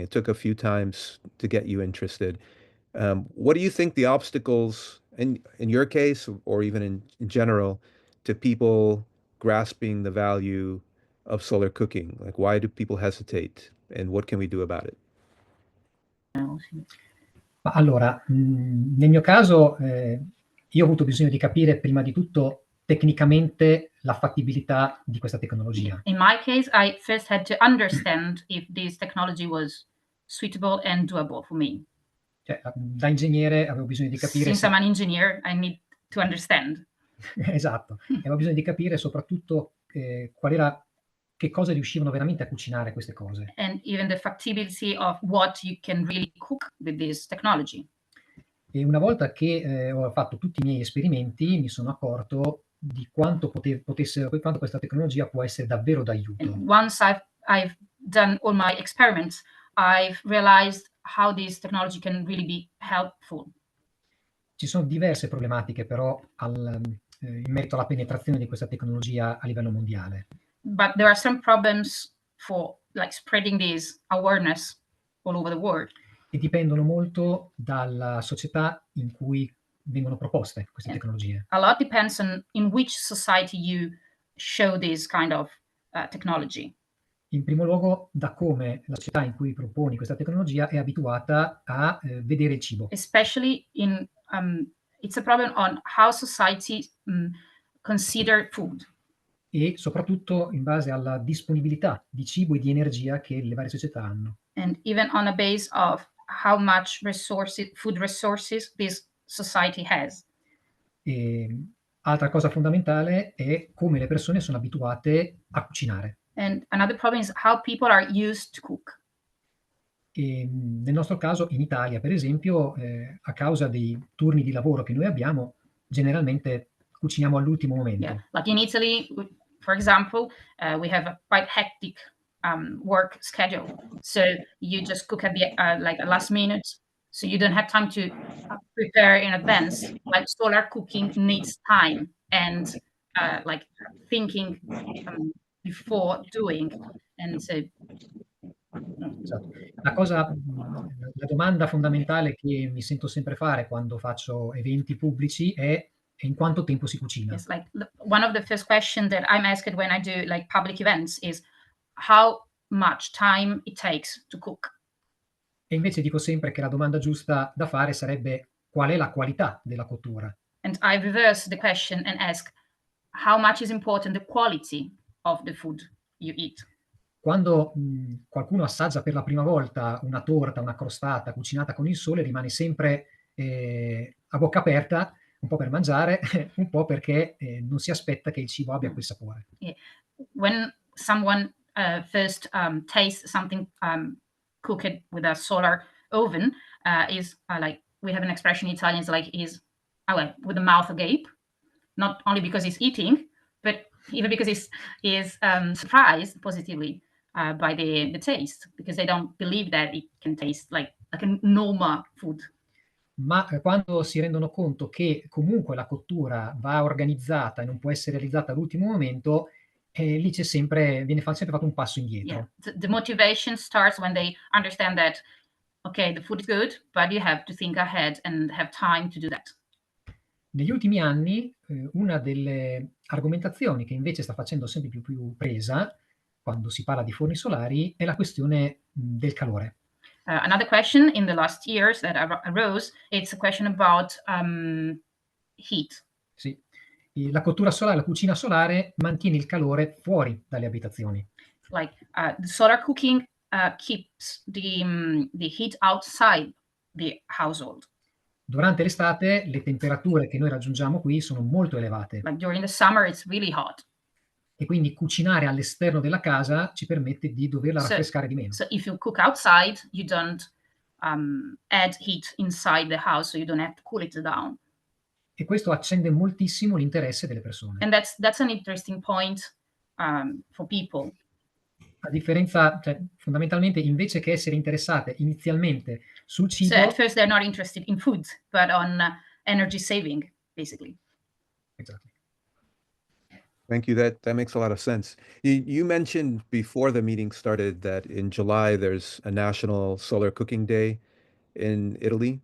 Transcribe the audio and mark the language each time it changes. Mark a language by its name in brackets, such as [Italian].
[English] It took a few times to get you interested. What do you think the obstacles in your case, or even in general, to people grasping the value of solar cooking? Like, why do people hesitate, and what can we do about it? [Italian] Ma allora, nel mio caso, io ho avuto bisogno di capire prima di tutto tecnicamente la fattibilità di questa tecnologia. [English] In my case, I first had to understand if this technology was suitable and doable for me. [Italian] Cioè, da ingegnere avevo bisogno di capire [English] Since I'm an engineer, I need to understand. [Italian] Esatto, e avevo bisogno di capire soprattutto che cosa riuscivano veramente a cucinare queste cose. [English] And even the factibility of what you can really cook with this technology. [Italian] E una volta che ho fatto tutti i miei esperimenti, mi sono accorto di quanto quanto questa tecnologia può essere davvero d'aiuto. [English] And once I've done all my experiments, I've realized how this technology can really be helpful. [Italian] Ci sono diverse problematiche però in merito alla penetrazione di questa tecnologia a livello mondiale. [English] But there are some problems for like spreading this awareness all over the world. [Italian] E dipendono molto dalla società in cui vengono proposte queste tecnologie. [English] A lot depends on in which society you show this kind of technology. [Italian] In primo luogo, da come la società in cui proponi questa tecnologia è abituata a vedere il cibo. [English] Especially it's a problem on how society consider food. [Italian] E soprattutto in base alla disponibilità di cibo e di energia che le varie società hanno. [English] And even on a base of how much food resources this society has. [Italian] E altra cosa fondamentale è come le persone sono abituate a cucinare. [English] And another problem is how people are used to cook. [Italian] E nel nostro caso, in Italia, per esempio, a causa dei turni di lavoro che noi abbiamo, generalmente cuciniamo all'ultimo momento. [English] Yeah, like in Italy, for example, we have a quite hectic work schedule. So you just cook at the like last minute. So you don't have time to prepare in advance. Like solar cooking needs time and like thinking before doing. And so [Italian] Esatto. La domanda fondamentale che mi sento sempre fare quando faccio eventi pubblici è in quanto tempo si cucina. [English] it's like one of the first questions that I'm asked when I do like public events is how much time it takes to cook. [Italian] E invece dico sempre che la domanda giusta da fare sarebbe qual è la qualità della cottura. [English] And I reverse the question and ask how much is important the quality of the food you eat. [Italian] Quando qualcuno assaggia per la prima volta una torta, una crostata cucinata con il sole, rimane sempre a bocca aperta, un po' per mangiare, un po' perché non si aspetta che il cibo abbia quel sapore. [English] Yeah. When someone first tastes something cooked with a solar oven, is like we have an expression in Italian, it's like is with the mouth agape, not only because he's eating, but even because he's surprised positively by the taste, because they don't believe that it can taste like a normal food. [Italian] Ma quando si rendono conto che comunque la cottura va organizzata e non può essere realizzata all'ultimo momento, lì viene sempre fatto un passo indietro. [English] Yeah. The motivation starts when they understand that, okay, the food is good, but you have to think ahead and have time to do that. [Italian] Negli ultimi anni, una delle argomentazioni che invece sta facendo sempre più presa, quando si parla di forni solari, è la questione del calore. [English] Another question in the last years that arose, it's a question about heat. [Italian] Sì. La cottura solare, la cucina solare mantiene il calore fuori dalle abitazioni. [English] Like the solar cooking keeps the heat outside the household. [Italian] Durante l'estate le temperature che noi raggiungiamo qui sono molto elevate. [English] Like during the summer, it's really hot. [Italian] E quindi cucinare all'esterno della casa ci permette di doverla raffrescare di meno. [English] So if you cook outside, you don't add heat inside the house, so you don't have to cool it down. [Italian] E questo accende moltissimo l'interesse delle persone. [English] And that's an interesting point for people. [Italian] A differenza, cioè, fondamentalmente, invece che essere interessate inizialmente sul cibo, [English] So at first they're not interested in food, but on energy saving, basically. Exactly. Thank you. That makes a lot of sense. You mentioned before the meeting started that in July there's a National Solar Cooking Day in Italy.